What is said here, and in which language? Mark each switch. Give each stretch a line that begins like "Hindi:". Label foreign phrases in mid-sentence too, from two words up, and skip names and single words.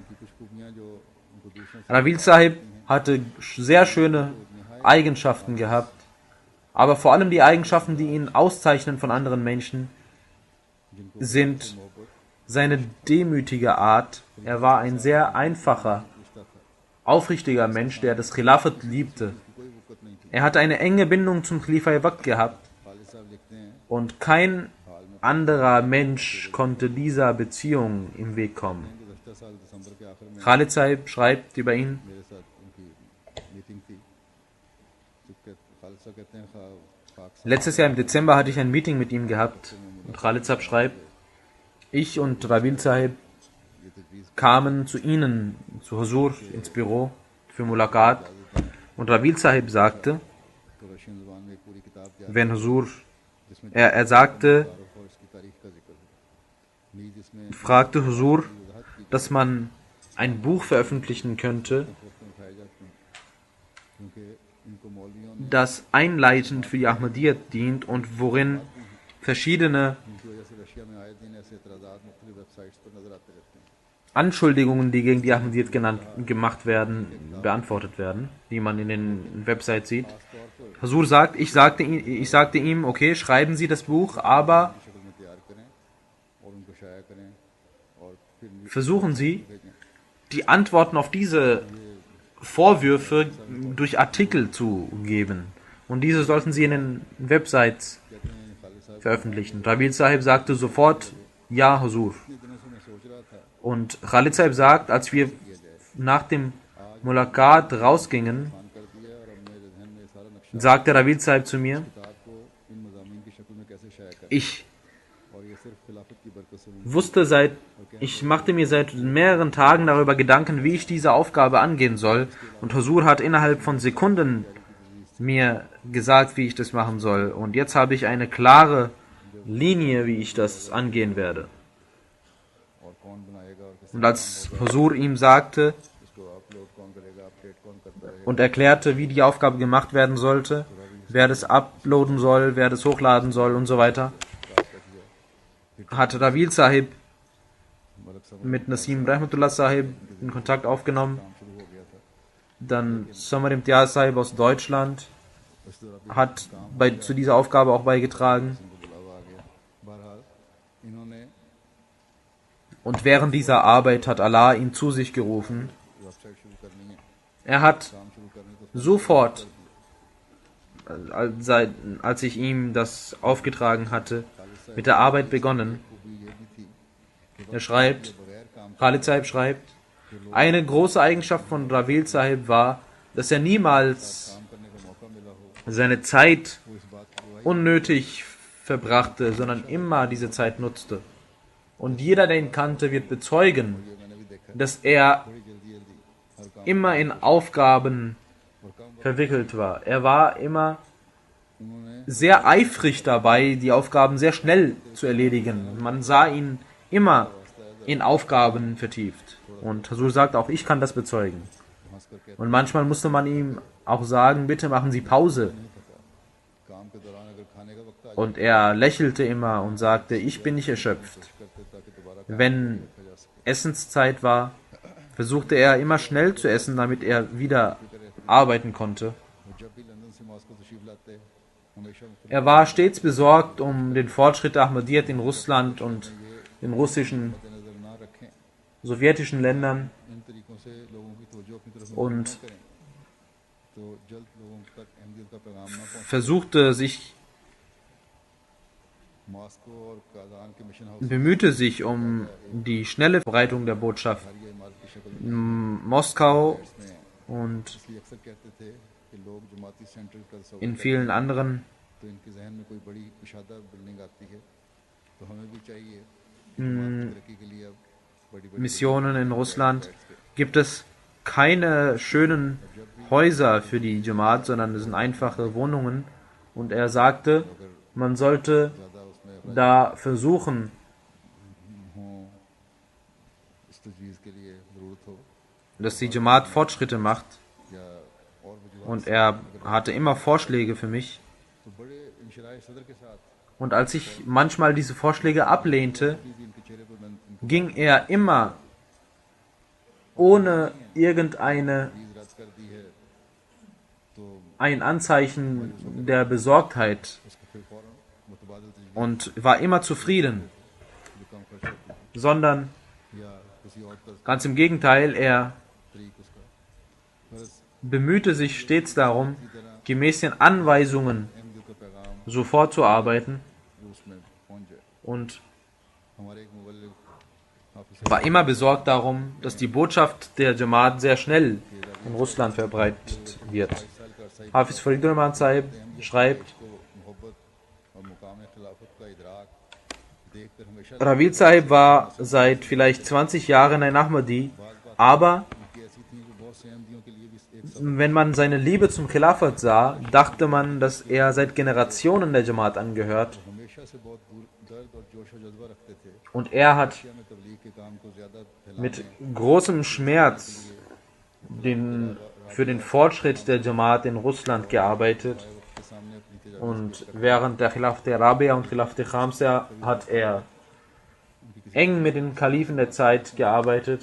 German: Ravil Sahib hatte sehr schöne Eigenschaften gehabt, aber vor allem die Eigenschaften, die ihn auszeichnen von anderen Menschen, sind seine demütige Art. Er war ein sehr einfacher, aufrichtiger Mensch, der das Khilafat liebte. Er hatte eine enge Bindung zum
Urdu: خلیفہ وقت
German: gehabt
Urdu: خالد صاحب لکھتے ہیں
German: und kein anderer Mensch konnte dieser Beziehung im Weg kommen.
Urdu: گزشتہ سال دسمبر کے آخر میں
German: Khalid Sahib schreibt über ihn:
Urdu: میرے ساتھ ان کی میٹنگ تھی تو خالد صاحب کہتے ہیں خاک صاحب
German: Letztes Jahr im Dezember hatte ich ein Meeting mit ihm gehabt und Khalid Sahib schreibt, ich und Ravil Sahib
Urdu: یہ تجویز
German: kamen zu ihnen, zu Huzur, ins Büro für Mulaqat und Ravil Sahib sagte,
Urdu: تو رشین زبان میں ایک پوری کتاب تیار
German: wenn Huzur,
Urdu: जिसमें
German: er sagte,
Urdu: تعارف اور اس کی تاریخ کا ذکر ہے نیز اس میں
German: fragte Huzur, dass man ein Buch veröffentlichen könnte,
Urdu: وقت میں اٹھائے جاتے ہیں کیونکہ ان کو مولویوں نے
German: das einleitend für die Ahmadiyyat dient und worin verschiedene
Urdu: ان کی وجہ سے رشیا میں آئے دن ایسے اعتراضات مختلف ویب سائٹس پر نظر آتے رہتے ہیں
German: Anschuldigungen, die gegen die Ahmadiyyat gemacht werden, beantwortet werden, die man in den Websites sieht. Huzur sagt, ich sagte ihm, okay, schreiben Sie das Buch, aber
Urdu: شکل میں تیار کریں اور ان کو شائع کریں اور پھر
German: versuchen Sie, die Antworten auf diese Vorwürfe durch Artikel zu geben. Und diese sollten Sie in den Websites
Urdu: کہتے ہیں خالد صاحب
German: veröffentlichen. Ravil Sahib sagte sofort, ja, Huzur.
Urdu: اتنے دنوں سے میں سوچ رہا تھا
German: Und Khalid Sahib sagt, als wir nach dem Mulaqat rausgingen,
Urdu: مان کر دیا اور اب میرے ذہن میں یہ سارا نقشہ
German: sagte Ravil Sahib zu mir,
Urdu: کتاب کو ان مضامین کی شکل میں کیسے شائع کریں
German: ich
Urdu: اور یہ صرف خلافت کی برکت سے
German: ich machte mir seit mehreren Tagen darüber Gedanken, wie ich diese Aufgabe angehen soll. Und Huzur hat innerhalb von Sekunden mir gesagt, wie ich das machen soll. Und jetzt habe ich eine klare Linie, wie ich das angehen werde.
Urdu: اور کون بنائے گا اور کس
German: Und als Huzur ihm sagte
Urdu: اس کو اپلوڈ کون کرے گا اپڈیٹ کون کرتا رہے گا
German: und erklärte, wie die Aufgabe gemacht werden sollte, wer das uploaden soll, wer das hochladen soll und so weiter, hatte Ravil Sahib
Urdu: मलक साहब
German: mit Nasim Rahmatullah Sahib in Kontakt aufgenommen.
Urdu: کام شروع ہو گیا تھا
German: Dann Samar Imtiaz Sahib aus Deutschland
Urdu: اس دوران
German: hat zu dieser Aufgabe auch beigetragen.
Urdu: ان کو بلاوا آ گیا بہرحال انہوں نے
German: Und während dieser Arbeit hat Allah ihn zu sich gerufen.
Urdu: ویب سائٹ شروع کرنی ہے
German: Er hat
Urdu: کام شروع کرنے تو
German: sofort, als ich ihm das aufgetragen hatte, mit der Arbeit begonnen.
Urdu: خوبی یہ بھی تھی
German: Er schreibt,
Urdu: بغیر کام
German: Khalid Sahib schreibt, eine große Eigenschaft von Ravil Sahib war, dass er niemals
Urdu: کام کرنے کا موقع ملا ہو
German: seine Zeit
Urdu: وہ اس بات کی گواہی
German: unnötig verbrachte, sondern immer diese Zeit nutzte. Und jeder, der ihn kannte, wird bezeugen,
Urdu: میں نے بھی دیکھا
German: dass er
Urdu: بڑی جلدی جلدی ہر کام
German: immer in Aufgaben
Urdu: اور کام
German: verwickelt war. Er war immer
Urdu: उन्होंने
German: sehr eifrig dabei, die Aufgaben sehr schnell zu erledigen. Man sah ihn immer in Aufgaben vertieft. Und Huzur sagt auch, ich kann das bezeugen.
Urdu: ہنس کر کہتے
German: Und manchmal musste man ihm auch sagen, bitte machen Sie Pause.
Urdu: کام کے دوران اگر کھانے کا وقت آ
German: Und er lächelte immer und sagte, ich bin nicht erschöpft.
Urdu: کرتے تاکہ دوبارہ
German: Wenn Essenszeit war, versuchte er immer schnell zu essen, damit er wieder arbeiten konnte.
Urdu: وہ جب بھی لندن سے ماسکو تشریف لاتے ہمیشہ مختلف
German: Er war stets besorgt um den Fortschritt der Ahmadiyyat in Russland und den russischen,
Urdu: نظر نہ رکھیں
German: sowjetischen Ländern
Urdu: ان طریقوں سے لوگوں کی توجہ اپنی طرف
German: und
Urdu: مبذر کریں تو جلد لوگوں تک اہمیت کا پیغام نہ پہنچے
German: versuchte sich,
Urdu: ماسکو اور کازان کے مشن ہاؤس
German: bemühte sich um die schnelle Verbreitung der Botschaft.
Urdu: یہ عمارت کی شکل میں
German: Moskau
Urdu: इसमें
German: und
Urdu: اس لیے اکثر کہتے تھے کہ لوگ جماعتی سینٹر کا تصور
German: in
Urdu: करते
German: vielen
Urdu: हैं,
German: anderen
Urdu: تو ان کے ذہن میں کوئی بڑی کشادہ بلڈنگ آتی ہے تو ہمیں بھی چاہیے کہ جماعت کی ترقی کے لیے اب بڑی بڑی
German: Missionen in Russland gibt es keine schönen Häuser für die Jamaat, sondern es sind einfache Wohnungen. Und er sagte, man sollte
Urdu: زیادہ اس میں
German: da versuchen,
Urdu: ہوں اس تجویز کے لیے ضرورت ہو
German: dass die Jamaat Fortschritte macht.
Urdu: یا اور وجوہات
German: Und er hatte immer Vorschläge für mich.
Urdu: تو بڑے انشراح صدر کے ساتھ
German: Und als ich manchmal diese Vorschläge ablehnte,
Urdu: بھی ان کے چہرے پر ان کو
German: ging er immer ohne irgendeine
Urdu: چیز رد کر دی ہے تو
German: ein Anzeichen der Besorgtheit
Urdu: اس کو پھر فوراً متبادل تجویز
German: und war immer zufrieden,
Urdu: جو کم خرچ ہوتی
German: sondern
Urdu: ہے یا کسی اور طرز
German: ganz im Gegenteil, er
Urdu: طریق اس کا بس
German: bemühte sich stets darum, gemäß den Anweisungen
Urdu: احمدیوں کا پیغام
German: so vorzuarbeiten
Urdu: روس میں پہنچ جائے.
German: und
Urdu: ہمارے ایک مبلغ حافظ
German: war immer besorgt darum, dass die Botschaft der Jamaat sehr schnell in Russland verbreitet wird.
Urdu: سال کا عرصہ
German: Hafiz Faridul Rahman Sahib schreibt,
Urdu: کو محبت اور مقام خلافت کا ادراک دیکھ کر ہمیشہ
German: Ravid Sahib war seit vielleicht 20 Jahren ein Ahmadi, aber
Urdu: ان کی ایسی تھی جو بہت سے احمدیوں کے لیے بھی ایک
German: wenn man seine Liebe zum Khilafat sah, dachte man, dass er seit Generationen der Jamaat angehört
Urdu: ہمیشہ سے بہت درد اور جوش اور جذبہ رکھتے تھے.
German: und er hat
Urdu: ایشیا میں تبلیغ کے کام کو زیادہ
German: mit
Urdu: फैलाने
German: großem Schmerz für den Fortschritt der Jamaat in Russland gearbeitet.
Urdu: کے سامنے اپنی تجاویز
German: Und während der
Urdu: خلافت رابعہ
German: und
Urdu: خلافت خامسہ
German: hat er eng mit den Kalifen der Zeit gearbeitet.